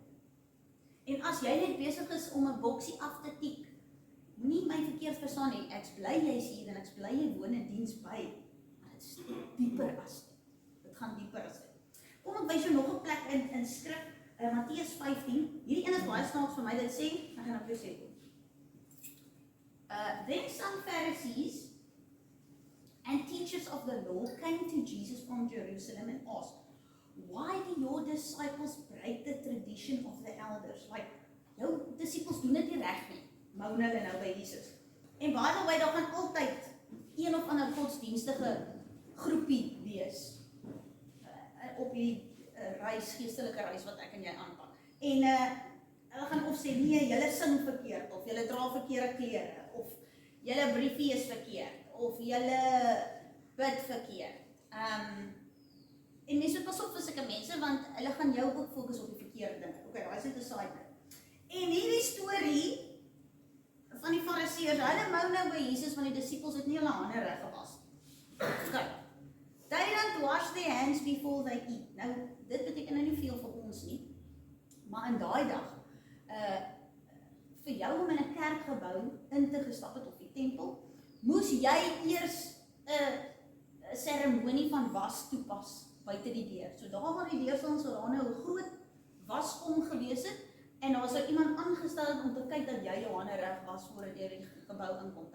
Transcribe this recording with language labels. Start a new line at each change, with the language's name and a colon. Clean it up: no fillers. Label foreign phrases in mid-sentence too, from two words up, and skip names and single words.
Afrikaans: En as jy net besig is om 'n boksie af te tik, moenie my verkeerd verstaan nie, ek bly jy's hier en ek bly jy woon in diens by, maar dit is dieper as dit. Dit gaan dieper as dit. Kom ek wys jou nog 'n plek in skrif, Matteus 15. Hierdie een is baie snaaks vir my, dit sê, ek gaan op jou sê.
English: Then some Pharisees and teachers of the law came to Jesus from Jerusalem and asked, why do your disciples break the tradition of the elders? Like,
Afrikaans: jou disciples doen dit nie reg nie. Moan hulle nou by Jesus.
English: En by the way,
Afrikaans: daar gaan altyd een of ander godsdienstige groepie wees op die reis, geestelike reis wat ek en jy aanpak. En hulle gaan of sê, nee, julle sing verkeerd, of julle dra verkeerde klere, of julle briefie is verkeerd, of julle bid verkeerd. En mense moet pas op vir sulke mense, want hulle gaan jou ook fokus op die verkeerde dinge. Okay, daar is net 'n
English: side note.
Afrikaans: En hierdie storie van die Fariseërs, hulle mou nou by Jesus, want die disippels het nie hulle hande reg gewas. Okay.
English: They don't wash their hands before they eat.
Afrikaans: Nou, dit beteken nou nie veel vir ons nie, maar in daai dag, vir jou om in 'n kerkgebou in te gestap het op die tempel, moes jy eers 'n seremonie van was toepas buite die deur. So daar waar die deur staan, sou daar nou 'n groot waskom gewees het, en daar sou iemand aangestel het om te kyk dat jy jou hande reg was voordat jy die gebou inkom.